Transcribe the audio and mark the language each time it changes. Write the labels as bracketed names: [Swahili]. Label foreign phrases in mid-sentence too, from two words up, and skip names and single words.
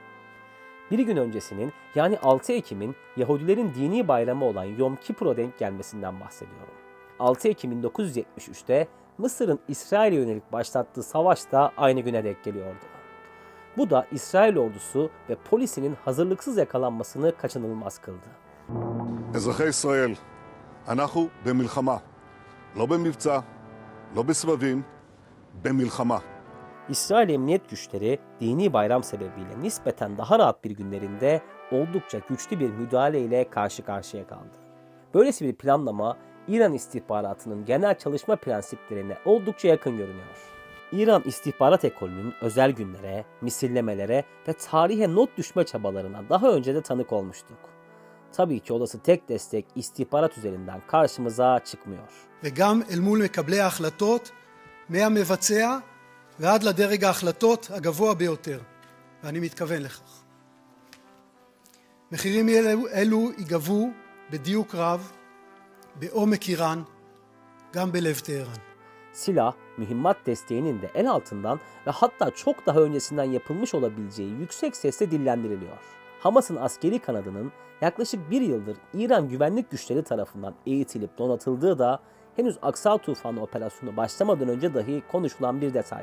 [Turkish] Bir gün öncesinin yani 6 Ekim'in Yahudilerin dini bayramı olan Yom Kippur'a denk gelmesinden bahsediyorum. 6 Ekim 1973'te Mısır'ın İsrail'e yönelik başlattığı savaş da aynı güne denk geliyordu. Bu da İsrail ordusu ve polisinin hazırlıksız yakalanmasını kaçınılmaz kıldı. [Hebrew] אזרחי ישראל, אנחנו במלחמה. לא במבצע, לא בסבבים, במלחמה. [Turkish] İsrail Emniyet Güçleri dini bayram sebebiyle nispeten daha rahat bir günlerinde oldukça güçlü bir müdahaleyle karşı karşıya kaldı. Böylesi bir planlama İran istihbaratının genel çalışma prensiplerine oldukça yakın görünüyor. İran istihbarat ekolünün özel günlere, misillemelere ve tarihe not düşme çabalarına daha önce de tanık olmuştuk. Tabii ki olası tek destek istihbarat üzerinden karşımıza çıkmıyor. [Hebrew] וגם אל מול מקבלי ההחלטות מהמבצע ועד לדרג ההחלטות הגבוה ביותר, ואני מתכוון לכך. מחירים אלו ייגבו בדיוק רב, בעומק איראן, גם בלב טהרן. [Turkish] Silah, mühimmat desteğinin de el altından ve hatta çok daha öncesinden yapılmış olabileceği yüksek sesle dillendiriliyor. Hamas'ın askeri kanadının yaklaşık bir yıldır İran güvenlik güçleri tarafından eğitilip donatıldığı da henüz Aksa Tufanı operasyonu başlamadan önce dahi konuşulan bir detaydı.